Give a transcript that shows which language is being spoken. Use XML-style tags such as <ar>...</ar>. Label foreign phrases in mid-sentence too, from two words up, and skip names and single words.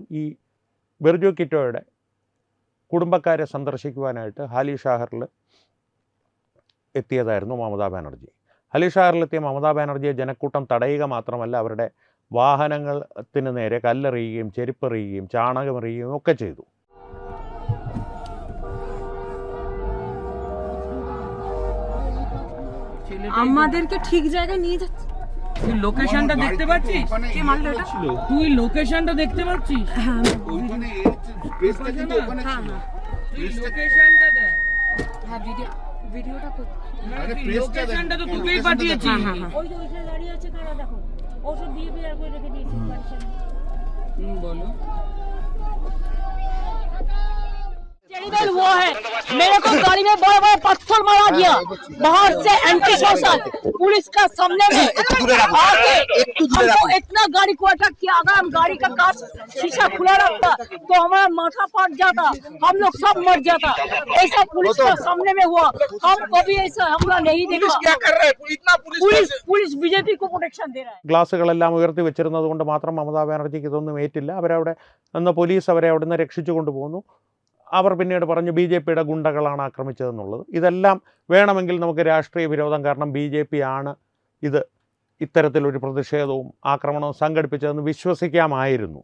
<ml>ഈ ബിർജു കിറ്റോയുടെ കുടുംബക്കാരെ സന്ദർശിക്കുവാനായിട്ട് ഹാലി ഷാഹറിൽ എത്തിയതായിരുന്നു മമതാ ബാനർജി. ഹാലി ഷാഹറിലെത്തിയ മമതാ ബാനർജിയെ ജനക്കൂട്ടം തടയുക മാത്രമല്ല, അവരുടെ വാഹനത്തിന് നേരെ കല്ലെറിയുകയും ചെരുപ്പെറിയുകയും ചാണകമെറിയുകയും ഒക്കെ ചെയ്തു.</ml> <bn>আমাদেরকে ঠিক জায়গায় নিয়ে যাচ্ছে। তুই লোকেশনটা দেখতে পাচ্ছিস? কে মারলো এটা? তুই লোকেশনটা দেখতে পাচ্ছিস? হ্যাঁ ওইখানে পেজটা কিন্তু ওখানে হ্যাঁ ছিল। তুই লোকেশনটা দেখ। হ্যাঁ ভিডিওটা করতে। আরে তুই প্রেসটা লোকেশনটা তো দেখ, তোকেই লোকেশনটা পাঠিয়েছি। হ্যাঁ, হ্যাঁ, হ্যাঁ। ওই যে ওইখানে দাঁড়িয়ে আছে কারা দেখো, ওষুধ দিয়ে বিয়ার করে রেখে দিয়েছি বাড়ির সামনে। বলো।</bn> <hi>टेरिबल वो है, मेरे को गाड़ी में बड़ा बड़ा पत्थर मारा गया बाहर से,</hi> <en>anti social</en> <hi>पुलिस का सामने में आके हमको इतना गाड़ी को अटैक किया। अगर हम गाड़ी का कांच शीशा खुला रखता तो हमारा माथा फट जाता, हम लोग सब मर जाता। ऐसा पुलिस का सामने में हुआ, हम कभी ऐसा हमला नहीं देखा। क्या कर रहा है इतना पुलिस बीजेपी को प्रोटेक्शन दे रहा है।</hi> <ml>ഗ്ലാസുകളെല്ലാം ഉയർത്തി വെച്ചിരുന്നത് കൊണ്ട് മാത്രം മമതാ ബാനർജിക്ക് ഇതൊന്നും ഏറ്റില്ല. പോലീസ് അവരെ അവിടെ നിന്ന് രക്ഷിച്ചു കൊണ്ടുപോകുന്നു. അവർ പിന്നീട് പറഞ്ഞു BJPയുടെ ഗുണ്ടകളാണ് ആക്രമിച്ചതെന്നുള്ളത്. ഇതെല്ലാം വേണമെങ്കിൽ നമുക്ക് രാഷ്ട്രീയ വിരോധം കാരണം BJP ആണ് ഇത്തരത്തിലൊരു പ്രതിഷേധവും ആക്രമണവും സംഘടിപ്പിച്ചതെന്ന് വിശ്വസിക്കാമായിരുന്നു.</ml>